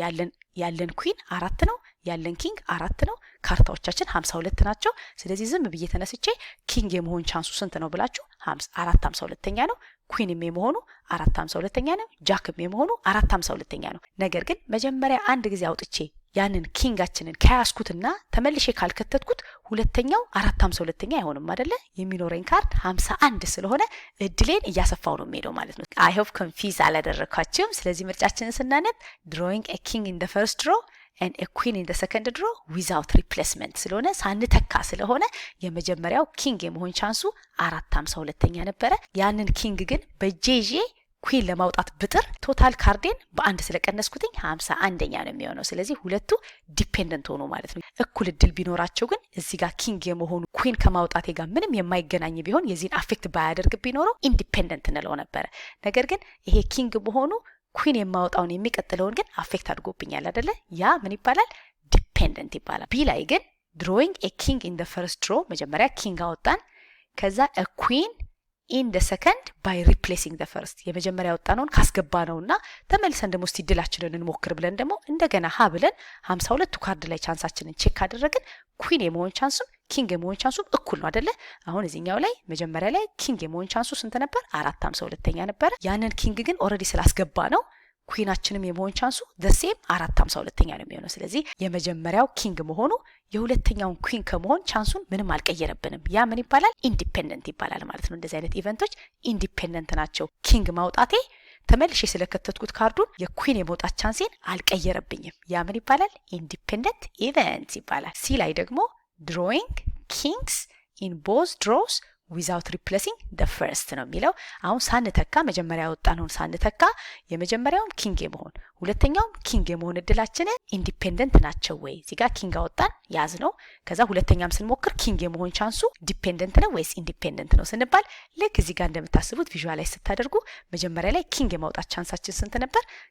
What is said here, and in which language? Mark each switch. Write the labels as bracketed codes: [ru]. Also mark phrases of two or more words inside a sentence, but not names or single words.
[am] ያለን ኩዊን 4 ነው፣ ያለን ኪንግ 4 ነው። ካርታዎቻችን 52 ናቸው። ስለዚህ ዝም ብዬ ተነስቼ ኪንግ የመሆን ቻንሱ ስንት ነው ብላችሁ 452ኛ ነው። ኩዊንም የመሆኑ 452ኛ ነው። ጃክም የመሆኑ 452ኛ ነው። ነገር ግን መጀመሪያ አንድ ጊዜ አውጥቼ ያንን ኪንጋችንን ከያስኩትና ተመልሼ ካልከተትኩት ሁለተኛው 452ኛ አይሆንም አይደለ? የሚኖረኝ ካርድ 51 ስለሆነ እድሌን እያሰፋው ነው የሚሄደው ማለት ነው። [en] I hope confuse [am] አላደረኳችሁም። ስለዚህ ምርጫችንን ስናነብ [en] drawing a king in the first draw and a queen in the second draw without replacement [am] ስለሆነ ሳንተካ ስለሆነ የመጀመሪያው ኪንግ የመሆን ቻንሱ 452ኛ ነበረ። ያንን ኪንግ ግን በጄ ኩዊን ለማውጣት ብጥር ቶታል ካርዴን በአንድ ስለቀነስኩትኝ 51ኛ ነው የሚሆነው። ስለዚህ ሁለቱ ዲፔንደንት ሆኖ ማለት ነው። እኩል እድል ቢኖራቸው ግን እዚህ ጋር ኪንግ የመሆኑ ኩዊን ከማውጣቴ ጋር ምንም የማይገናኝ ቢሆን የዚህን አፌክት ባያደርግ ቢኖረው ኢንዲፔንደንት እንለው ነበረ። ነገር ግን ይሄ ኪንግ መሆኑ ኩዊን የማውጣውን የሚቀጥለውን ግን አፌክት አድርጎብኛል አይደለ? ያ ምን ይባላል? ዲፔንደንት ይባላል። ቢ ላይ ግን [en] drawing a king in the first draw [am] መጀመሪያ ኪንግ አወጣን፣ ከዛ [en] a queen in the second by replacing the first [am] የመጀመሪያ ያወጣነውን ካስገባ ነውና ተመልሰን ደግሞ እስቲ ድላችንን እንሞክር ብለን ደግሞ እንደገና ሀ ብለን 52ቱ ካርድ ላይ ቻንሳችንን ቼክ ካደረግን ኩዊን የመሆን ቻንሱም ኪንግ የመሆን ቻንሱም እኩል ነው አይደለ? አሁን እዚህኛው ላይ መጀመሪያ ላይ ኪንግ የመሆን ቻንሱ ስንት ነበር? 452ኛ ነበር። ያንን ኪንግ ግን ኦልሬዲ ስላስገባ ነው ኩዊናችንም የመሆን ቻንሱ ዘሴም 452ኛ ነው የሚሆነው። ስለዚህ የመጀመሪያው ኪንግ መሆኑ የሁለተኛውን ኩዊን ከመሆን ቻንሱን ምንም አልቀየረብንም። ያ ምን ይባላል? ኢንዲፔንደንት ይባላል ማለት ነው። እንደዚህ አይነት ኢቨንቶች ኢንዲፔንደንት ናቸው። ኪንግ ማውጣቴ ተመልሼ ስለከተትኩት ካርዱን የኩዊን የመውጣት ቻንሴን አልቀየረብኝም። ያ ምን ይባላል? [en] independent event [am] ይባላል። ሲ ላይ ደግሞ [en] drawing kings in both draws without replacing the first [am] ነው የሚለው። አሁን ሳንተካ መጀመሪያ ያወጣነውን ሳንተካ የመጀመሪያውን ኪንግ የመሆን ሁለተኛውም ኪንግ የመሆን እድላችንን ኢንዲፔንደንት ናቸው ወይ? እዚህ ጋር ኪንግ አወጣን ያዝ ነው። ከዛ ሁለተኛም ስንሞክር ኪንግ የመሆን ቻንሱ ዲፔንደንት ነው ወይስ ኢንዲፔንደንት ነው ስንባል ልክ እዚህ ጋር እንደምታስቡት ቪዥዋላይዝ ስታደርጉ መጀመሪያ ላይ ኪንግ የማውጣት ቻንሳችን ስንት ነበር?